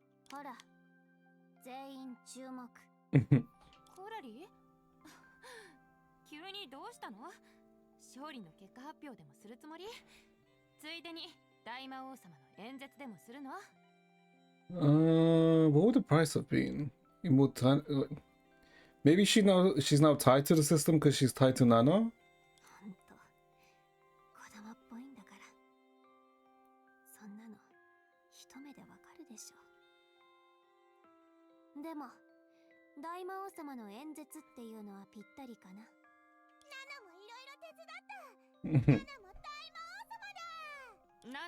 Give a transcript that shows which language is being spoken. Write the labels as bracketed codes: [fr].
[ja] ほら、全員注目。コラリー急にどうしたの？勝利の結果発表でもするつもり？ついでに大魔王様の演説でもするの？ [en] What would the price have been? Maybe she's now tied to the system because she's tied to Nana? [ja] ほんと、子供っぽいんだから。そんなの、一目でわかるでしょ。でも、大魔王様の演説っていうのはぴったりかな。ナナもいろいろ手伝った。ナナも大魔王様だ。